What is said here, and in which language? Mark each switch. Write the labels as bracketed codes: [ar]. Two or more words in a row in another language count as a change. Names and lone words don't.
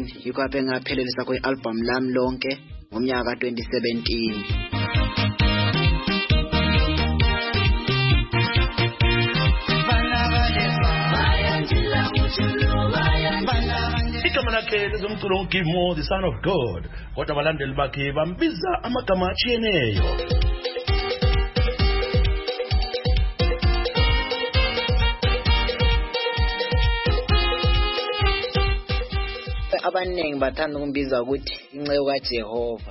[nd] Yikho lapho engaphelelisa kwe-album lami lonke ngomnyaka ka-2017. Igama lakhe lezomculo Give More the Son of God. Kodwa abalandeli bakhe bambiza amagama atshiyeneyo. Abaningi bathanda ukumbiza ukuthi inceku kaJehova.